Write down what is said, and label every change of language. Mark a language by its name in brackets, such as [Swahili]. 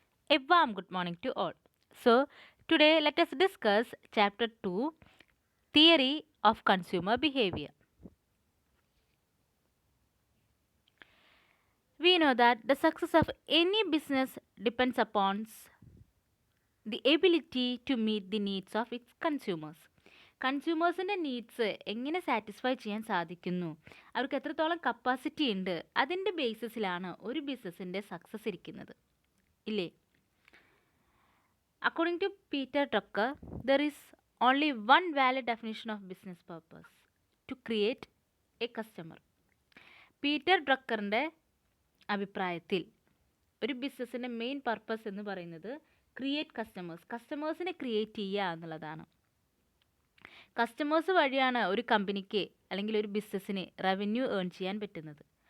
[English] A warm good morning to all. So, today let us discuss Chapter 2 Theory of Consumer Behavior. We know that the success of any business depends upon the ability to meet the needs of its consumers. [Malayalam] കൺസ്യൂമേഴ്സിൻ്റെ needs എങ്ങനെ satisfy ചെയ്യാൻ സാധിക്കുന്നു, അവർക്ക് എത്രത്തോളം capacity ഉണ്ട്, അതിൻ്റെ ബേസിസിലാണ് ഒരു ബിസിനസ്സിൻ്റെ success ഇരിക്കുന്നത്, ഇല്ലേ? [English] According to Peter Drucker, there is only one valid definition of business purpose: to create a customer. [Malayalam] Peter ഡ്രക്കറിൻ്റെ അഭിപ്രായത്തിൽ ഒരു ബിസിനസ്സിൻ്റെ മെയിൻ പർപ്പസ് എന്ന് പറയുന്നത് ക്രിയേറ്റ് കസ്റ്റമേഴ്സിനെ ക്രിയേറ്റ് ചെയ്യുക എന്നുള്ളതാണ്. കസ്റ്റമേഴ്സ് വഴിയാണ് ഒരു കമ്പനിക്ക് അല്ലെങ്കിൽ ഒരു ബിസിനസ്സിന് റവന്യൂ ഏൺ ചെയ്യാൻ പറ്റുന്നത്.